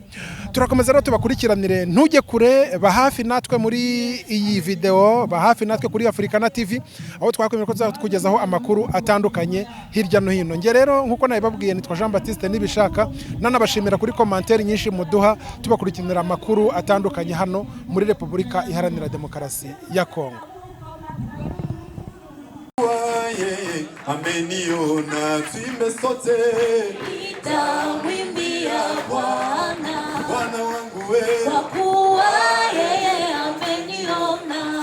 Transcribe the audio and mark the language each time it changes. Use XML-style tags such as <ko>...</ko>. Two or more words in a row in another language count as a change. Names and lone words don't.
<rw>Turakomeza rero tubakurikiranire, ntujye kure, bahafi natwe muri iyi video, bahafi natwe kuri Africana TV, aho twakwemera ko tuzakugezaho amakuru atandukanye hirya no hino. Nge rero nkuko nabibabwiye nitwa Jean Baptiste Nibishaka, nanabashimira kuri commentaire nyinshi muduha tubakurikiranira amakuru atandukanye hano muri Repubulika Iharanira Demokarasi ya Kongo.</rw> <sw>Ameniona tumesote nitamwimbia Bwana, Bwana wangu we, kwa kuwa yeye ameniona.</sw>